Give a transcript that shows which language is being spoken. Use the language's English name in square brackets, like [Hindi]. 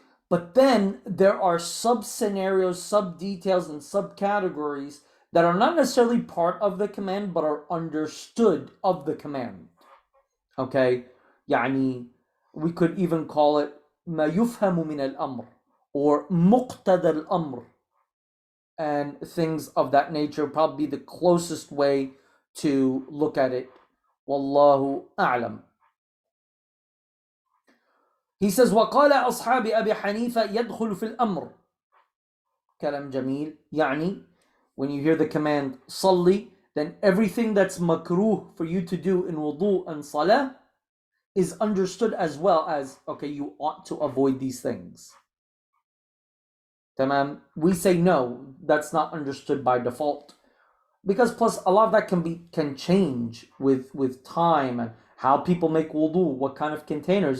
[English] But then there are sub-scenarios, sub-details, and sub-categories that are not necessarily part of the command, but are understood of the command. Okay? [Arabic] يعني, [English] we could even call it [Arabic] ما يفهم من الأمر, [English] or [Arabic] مقتضى الأمر, [English] and things of that nature, probably the closest way to look at it. [Arabic] Wallahu a'lam. [English] He says, [Arabic] وقال أصحاب أبي حنيفة يدخل في الأمر. كلام جميل. يعني, [English] when you hear the command صلي, then everything that's makruh for you to do in wudu and salah is understood as well as, okay, you ought to avoid these things. Tamam. We say no, that's not understood by default, because plus a lot of that can change with time and how people make wudu, what kind of containers.